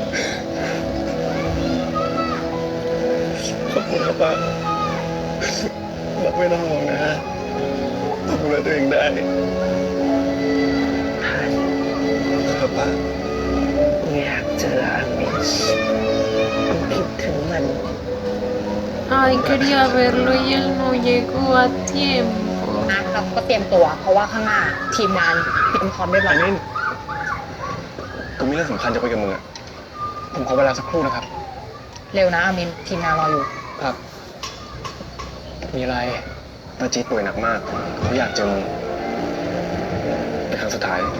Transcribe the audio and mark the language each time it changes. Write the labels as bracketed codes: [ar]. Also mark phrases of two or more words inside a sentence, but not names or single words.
[th] ขอบคุณครับป้าไม่ต้องห่วงนะฮะต้องดูแลตัวเองได้ครับป้า อยากเจออามินคิดถึงมัน [es] Ay, quería verlo y él no llegó a tiempo. [th] นะครับก็เตรียมตัวเพราะว่าข้างหน้าทีมงานเตรียมพร้อมเรียบร้อย มิ้นกูมีเรื่องสำคัญจะคุยกับมึงอ่ะผมขอเวลาสักครู่นะครับ เร็วนะอามินทีมงานรออยู่ ครับมีอะไรป้าจี๊ดป่วยหนักมากเขาอยากเจอมึงเป็นครั้งสุดท้าย